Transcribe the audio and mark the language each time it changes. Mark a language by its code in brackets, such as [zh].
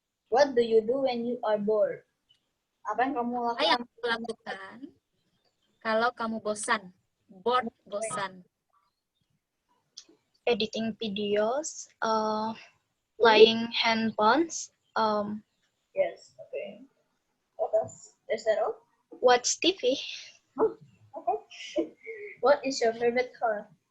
[en] What do you do when you are bored? [id] Apa yang kamu Apa yang lakukan? kamu lakukan kalau kamu bosan? Bosan. [en] Editing videos, playing handphones, Yes. Okay. What else? Is that all? watch TV. Oh, okay. What is your favorite color?